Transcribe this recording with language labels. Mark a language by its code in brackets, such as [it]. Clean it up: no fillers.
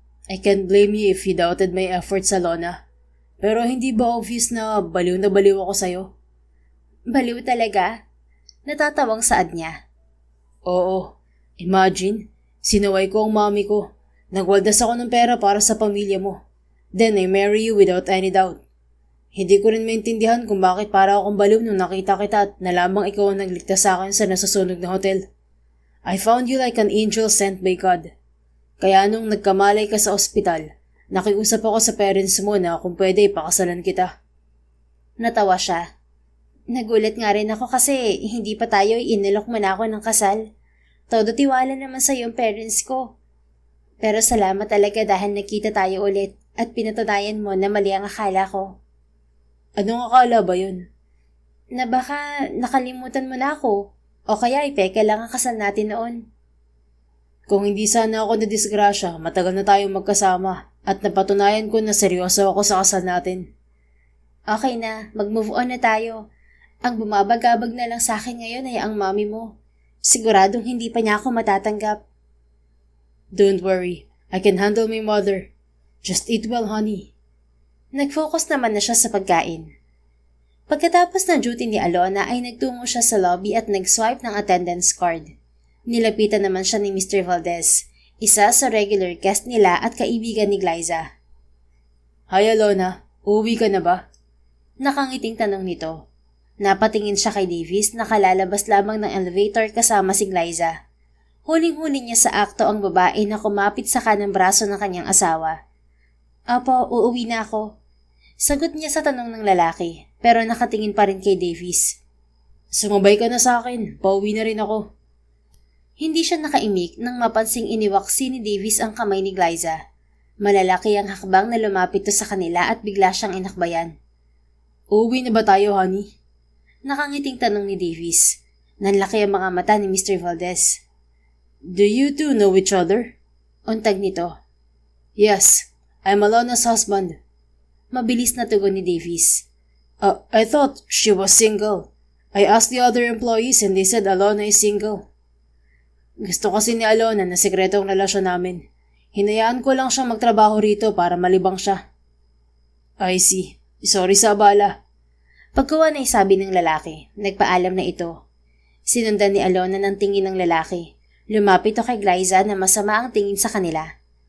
[en] I can't blame you if you doubted my efforts, Alona. [tl] Pero hindi ba obvious na baliw ako sa'yo? Baliw talaga? Natatawang saad niya. Oo. Imagine, sinaway ko ang mami ko. Nagwaldas ako ng pera para sa pamilya mo. [en] Then I marry you without any doubt. [tl] Hindi ko rin maintindihan kung bakit para akong baliw nung nakita kita at nalamang ikaw ang nagligtas sa akin sa nasusunog na hotel. [en] I found you like an angel sent by God. [tl] Kaya nung nagkamalay ka sa ospital, nakiusap ako sa parents mo na kung pwede ipakasalan kita. Natawa siya. Nagulat nga rin ako kasi hindi pa tayo inilok mo na ako ng kasal. Todo tiwala naman sa iyong parents ko. Pero salamat talaga dahil nakita tayo ulit at pinatunayan mo na mali ang akala ko. Anong akala ba yun? Na baka nakalimutan mo na ako o kaya ipeke lang ang kasal natin noon. Kung hindi sana ako nadisgrasya, matagal na tayong magkasama at napatunayan ko na seryoso ako sa kasal natin. Okay na, mag-move on na tayo. Ang bumabagabag na lang sa akin ngayon ay ang mami mo. Siguradong hindi pa niya ako matatanggap. [en] Don't worry, I can handle my mother. Just eat well, honey. [tl] Nag-focus naman na siya sa pagkain. Pagkatapos ng duty ni Alona ay nagtungo siya sa lobby at nag-swipe ng attendance card. Nilapitan naman siya ni Mr. Valdez, isa sa regular guest nila at kaibigan ni Glyza. Hi Alona, uuwi ka na ba? Nakangiting tanong nito. Napatingin siya kay Davies na kalalabas lamang ng elevator kasama si Glyza. Huling-huli niya sa akto ang babae na kumapit sa kanang braso ng kanyang asawa. Apo, uuwi na ako. Sagot niya sa tanong ng lalaki, pero nakatingin pa rin kay Davis. Sumabay ka na sa akin, pauwi na rin ako. Hindi siya nakaimik nang mapansing iniwaksi ni Davis ang kamay ni Glyza. Malalaki ang hakbang na lumapit to sa kanila at bigla siyang inakbayan. Uuwi na ba tayo, honey? Nakangiting tanong ni Davis. Nanlaki ang mga mata ni Mr. Valdez. [en] Do you two know each other? [tl] Untag nito. [en] Yes, I'm Alona's husband. [tl] Mabilis na tugon ni Davis. [en] I thought she was single. I asked the other employees and they said Alona is single. [tl] Gusto kasi ni Alona na sekretong relasyon namin. Hinayaan ko lang siyang magtrabaho rito para malibang siya. [en] I see. [tl] Sorry sa abala. Pagkuha na isabi ng lalaki, nagpaalam na ito. Sinundan ni Alona ng tingin ng lalaki. Lumapit to kay Glyza na masama ang tingin sa kanila.